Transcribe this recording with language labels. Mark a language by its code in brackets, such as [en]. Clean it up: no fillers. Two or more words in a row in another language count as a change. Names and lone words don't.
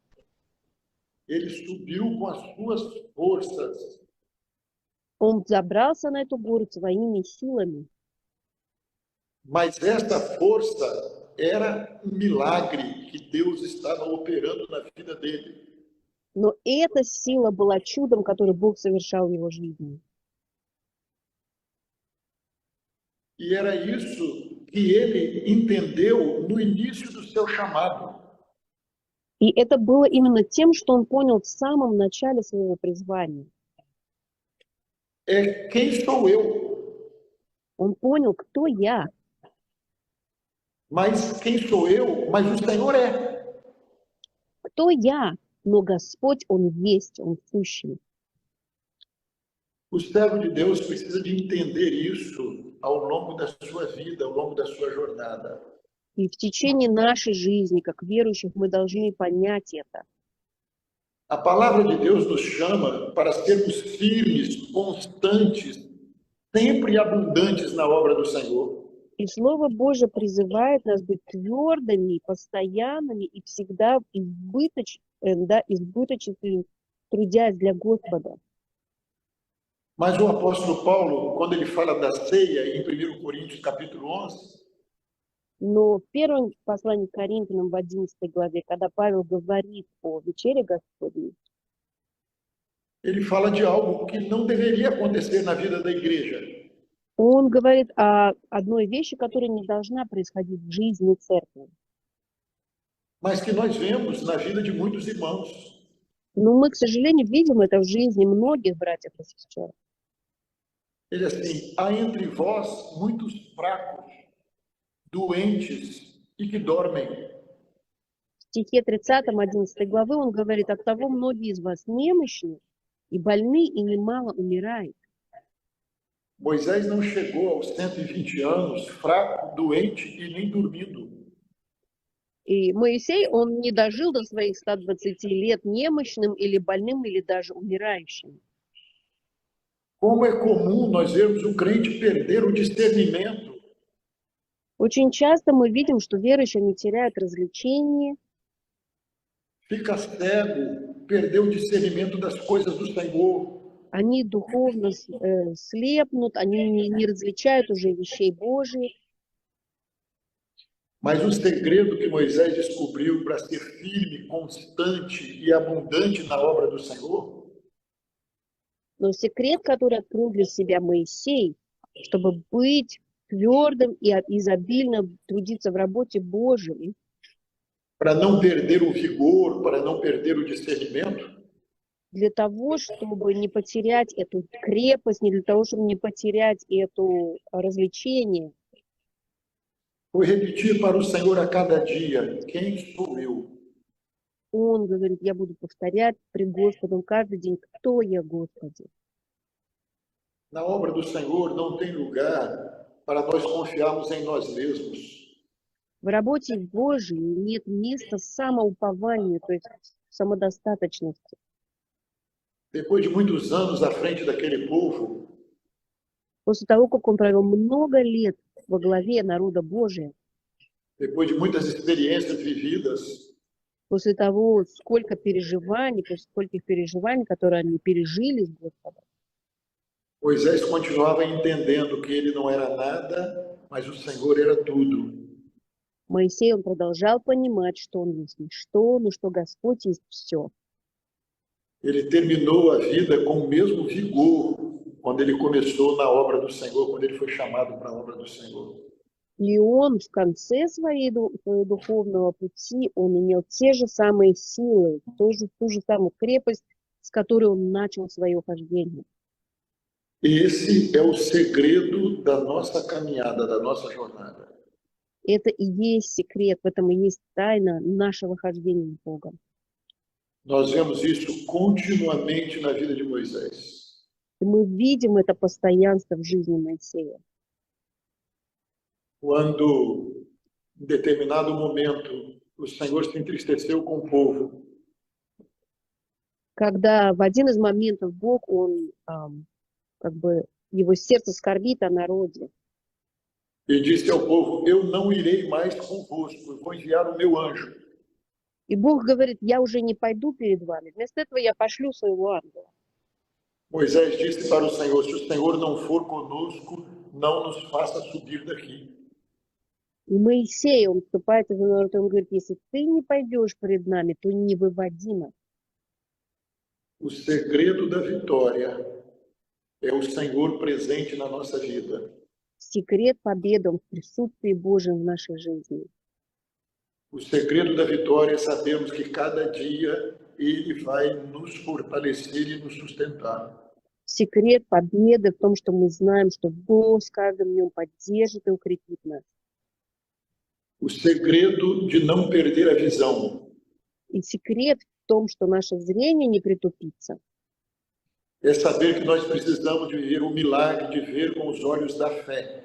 [pt] Ele subiu com as suas forças. [ru] Он забрался на эту гору своими силами. [pt] Mas essa força era um milagre que Deus estava operando na vida dele. [ru] Но эта сила была чудом, который Бог совершал в его жизни. [pt] E era isso que ele entendeu no início do seu chamado. [ru] И это было именно тем, что он понял в самом начале своего призвания. [pt] É quem sou eu? [ru] Он понял, кто я. [pt] Mas quem sou eu? Mas o Senhor é. [ru] Кто я? Но Господь, Он есть, Он сущий. [pt] O servo de Deus precisa de entender isso ao longo da sua vida, ao longo da sua jornada. [ru] И в tечение нашей жизни, как верующих, мы должны понять это. [pt] A palavra de Deus nos chama para sermos firmes, constantes, sempre abundantes na obra do Senhor. [ru] И Слово Божие призывает нас быть твердыми, постоянными и всегда избыточными, трудясь для Господа. [pt] Mas o apóstolo Paulo, quando ele fala da ceia, em 1 Coríntios capítulo 11, [ru] Но в первом послании к Коринфянам в 11 главе, когда Павел говорит о вечере Господней, [pt] ele fala de algo que não deveria acontecer na vida da igreja. [ru] он говорит о одной вещи, которая не должна происходить в жизни церкви. [pt] Mas que nós vemos na vida de muitos irmãos. [ru] Но мы, к сожалению, видим это в жизни многих братьев и сестер. [pt] Ele assim, há entre vós muitos fracos, doentes e que dormem. [ru] В стихе 30, 11 главы он говорит, оттого многие из вас немощны и больны, и немало умирает. [pt] Moisés não chegou aos 120 anos fraco, doente e nem dormindo. [ru] И Моисей, он не дожил до своих 120 лет немощным или больным, или даже умирающим. [pt] Como é comum nós vermos o crente perder o discernimento. [ru] Очень часто мы видим, что верующие не теряют развлечения, [pt] Fica cego, perdeu o discernimento das coisas do Senhor. [ru] они духовно слепнут, они не различают уже вещей Божьих. [pt] Mas o segredo que Moisés descobriu para ser firme, constante e abundante na obra do Senhor, [ru] Но секрет, который открыл для себя Моисей, чтобы быть твердым и изобильно трудиться в работе Божьей, [pt] para não perder o vigor, para não perder o discernimento, [ru] для того, чтобы не потерять эту крепость, не для того, чтобы не потерять это развлечение, [pt] foi repetir para o Senhor a cada dia: quem sou eu? [ru] он говорит, я буду повторять пред Господом каждый день, кто я, Господи. [pt] Na obra do Senhor não tem lugar para nós confiarmos em nós mesmos. [ru] В работе Божьей нет места самоупованию, то есть самодостаточности. [pt] Depois de muitos anos à frente daquele povo, [ru] После того, как он провел много лет во главе народа Божия, [pt] depois de muitas experiências vividas, [ru] после того, сколько переживаний, после скольких переживаний, которые они пережили с Господом, [pt] Moisés continuava entendendo que ele não era nada, mas o Senhor era tudo. [ru] Моисей, он продолжал понимать, что он есть ничто, но что Господь есть все. [pt] Ele terminou a vida com o mesmo vigor quando ele começou na obra do Senhor, quando ele foi chamado para a obra do Senhor. [ru] И он в конце своего духовного пути, он имел те же самые силы, ту же самую крепость, с которой он начал свое хождение. [pt] Esse é o segredo da nossa caminhada, da nossa jornada. [ru] Это и есть секрет, в этом и есть тайна нашего хождения с Богом. [pt] Nós vemos isso continuamente na vida de Moisés. [ru] И мы видим это постоянство в жизни Моисея. [pt] Quando, em determinado momento, o Senhor se entristeceu com o povo, [ru] Когда в один из моментов Бог, он как бы его сердце скорбит о народе. [pt] e disse ao povo: Eu não irei mais convosco, eu vou enviar o meu anjo. [ru] И Бог говорит, я уже не пойду перед вами. Вместо этого я пошлю своего ангела. [pt] Moisés disse para o Senhor: Se o Senhor não for conosco, não nos faça subir daqui. [ru] И Моисей, он вступает за народ, он говорит, если ты не пойдешь перед нами, то не выводи нас. [pt] O segredo da vitória é o Senhor presente na nossa vida. [ru] Секрет победы, он в присутствии Божьем в нашей жизни. [pt] O segredo da vitória é sabermos que cada dia Ele vai nos fortalecer e nos sustentar. [ru] Секрет победы в том, что мы знаем, что Бог с каждым днем поддержит и укрепит нас. [pt] O segredo de não perder a visão [ru] И секрет в том, что наше зрение не притупится. [pt] é saber que nós precisamos de viver o milagre de ver com os olhos da fé.